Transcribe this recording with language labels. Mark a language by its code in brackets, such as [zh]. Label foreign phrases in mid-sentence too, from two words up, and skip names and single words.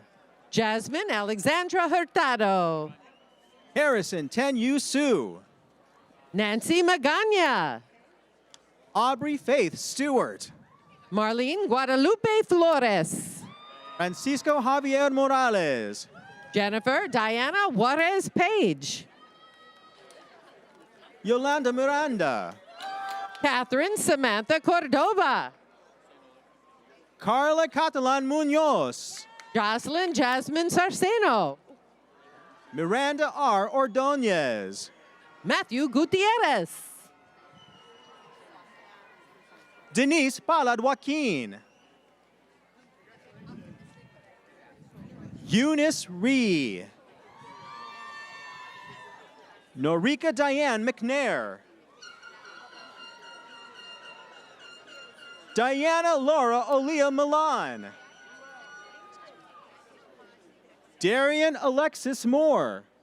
[en] Jasmine Alexandra Hurtado. Harrison Tenyu Sue. Nancy Magana. Aubrey Faith Stewart. Marlene Guadalupe Flores. Francisco Javier Morales. Jennifer Diana Juarez Page. Yolanda Miranda. Catherine Samantha Cordova. Carla Catalan Munoz. Jocelyn Jasmine Sarceno. Miranda R. Ordonez. Matthew Gutierrez. Denise Palad Joaquin. Eunice Ree. Norika Diane McNair. Diana Laura Olia Milan. Darian Alexis Moore.